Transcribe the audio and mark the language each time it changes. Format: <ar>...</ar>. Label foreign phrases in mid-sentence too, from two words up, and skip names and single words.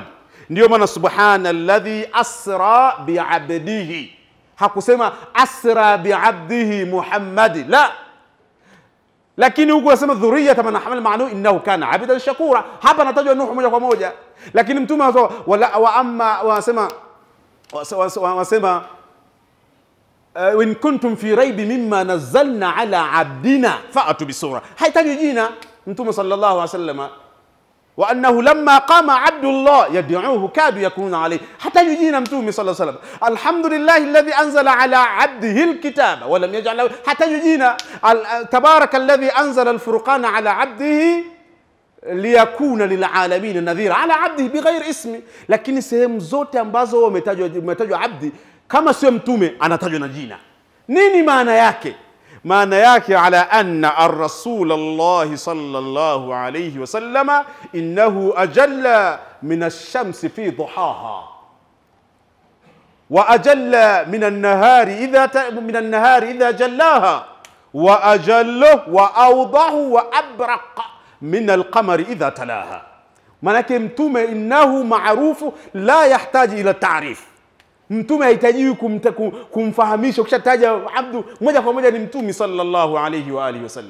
<sw>Ndio maana</sw> <ar>سبحان الذي أسرى بعبده, hakusema أسرى بعبده محمد، لا.</ar> <sw>Lakini huko anasema</sw> <ar>ذرية من حمل مع نوح إنه كان عبدا شكورا,</ar> <sw>hapa anatajwa Nuh moja kwa moja. Lakini mtume wasema</sw> <ar>إن كنتم في ريب مما نزلنا على عبدنا فأتوا بسورة,</ar> <sw>haitaji jina mtume</sw> <ar>صلى الله عليه وسلم. وأنه لما قام عبد الله يدعوه كادوا يكونون عليه,</ar> <sw>hataji jina mtume</sw> <ar>صلى الله عليه وسلم. الحمد لله الذي أنزل على عبده الكتاب ولم يجعل له,</ar> <sw>hataji jina.</sw> <ar>تبارك الذي أنزل الفرقان على عبده ليكون للعالمين نذيرا على عبده بغير اسم.</ar> <sw>Lakini sehemu zote ambazo umetajwa abdi, kama sio mtume anatajwa na jina. Nini maana yake? Maana yake</sw> <ar>على أن رسول الله صلى الله عليه وسلم إنه أجل من الشمس في ضحاها وأجل من النهار إذا جلاها وأجل وأوضح وأبرق من القمر إذا تلاها.</ar> <sw>Manake mtume</sw> <ar>إنه معروف لا يحتاج إلى تعريف.</ar> <sw>Mtume hahitaji kumfahamisha, ukishataja abdu moja kwa moja ni mtume</sw> <ar>صلى الله عليه وعلى آله وسلم.</ar>